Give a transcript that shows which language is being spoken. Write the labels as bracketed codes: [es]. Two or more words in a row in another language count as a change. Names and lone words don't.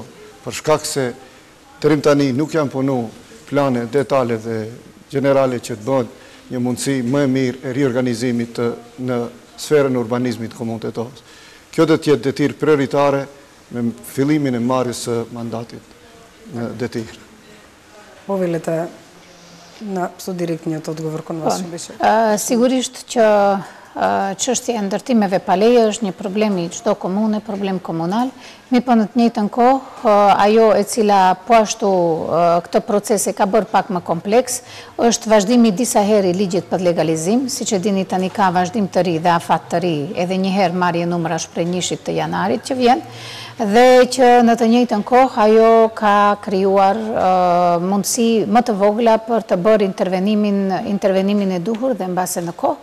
[sq] Për shkak se tërim tani nuk janë punu plane detale dhe generale që të bëjnë një mundësi më e mirë e riorganizimit në sferën e urbanizmit të komunës Tetovës. Kjo do të jetë detyrë prioritare me fillimin e marrjes së mandatit në detyrë. [mk] Повелете на содиректниот одговор кон вас што беше. [sq] Sigurisht që çështja e ndërtimeve pa leje është një problem i çdo komune, problem komunal. Mi po në të njëjtën kohë, ajo e cila po ashtu këtë proces e ka bërë pak më kompleks, është vazhdimi disa herë i ligjit për legalizim, siç e dini tani ka vazhdim të ri dhe afat të ri, edhe një herë marrje numrash prej 1 të janarit që vjen, dhe që në të njëjtën kohë ajo ka krijuar mundësi më të vogla për të bërë intervenimin e duhur dhe mbase në kohë.